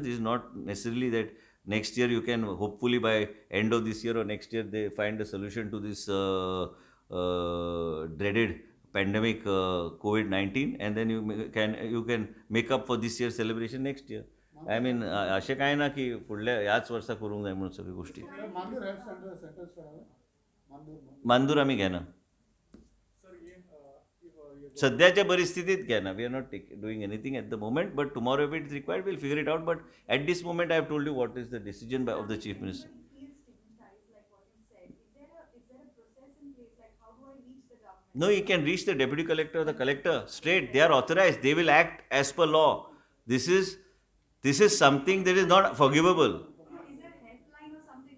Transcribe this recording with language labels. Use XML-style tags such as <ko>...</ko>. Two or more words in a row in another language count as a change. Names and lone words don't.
<en>This is not necessarily that next year you can, hopefully by end of this year or next year, they find a solution to this dreaded pandemic COVID-19, and then you can make up for this year's celebration next year. I mean,</en> <kok>अशें कांय ना की फुडल्या ह्याच वर्सा करूंक जाय म्हणून सगळ्यो गोष्टी.</kok> <en>Mandur health centers Mandur</en> <kok>मांदूर आमी घेना सद्याच्या परिस्थितीत घेना.</kok> <en>We are not doing anything at the moment, but tomorrow if it is required will figure it out. But at this moment I have told you what is the decision of the Chief Minister. Feel stigmatized, like what you said. Is there a process in place? Like, how do I reach the government? No, you can reach the deputy collector or the collector straight. They are authorized. They will act as per law. This is something that is not forgivable. Is there a helpline or something</en>